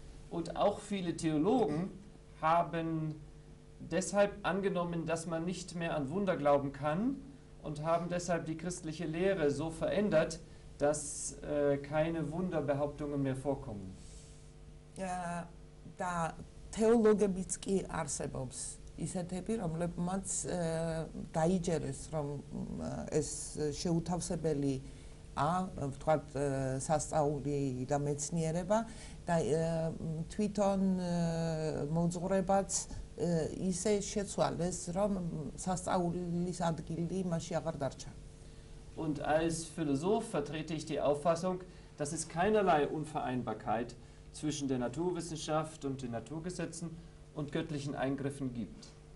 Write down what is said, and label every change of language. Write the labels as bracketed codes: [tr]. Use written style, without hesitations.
[de] Und auch viele Theologen haben deshalb angenommen, dass man nicht mehr an Wunder glauben kann und haben deshalb die christliche Lehre so verändert, dass keine Wunderbehauptungen mehr vorkommen. [ka] Da theologebიც კი არსებობს ისეთები, რომლებმაც დაიჯერეს, რომ ეს შეუთავსებელი ვთქვათ სასწაული და მეცნიერება და თვითონ მოძღვრებაც ისე შეცვალეს, რომ სასწაულის ადგილი მასში აღარ დარჩა. [de] Und als Philosoph vertrete ich die Auffassung, dass es keinerlei Unvereinbarkeit zwischen der Naturwissenschaft und den Naturgesetzen und göttlichen Eingriffen gibt.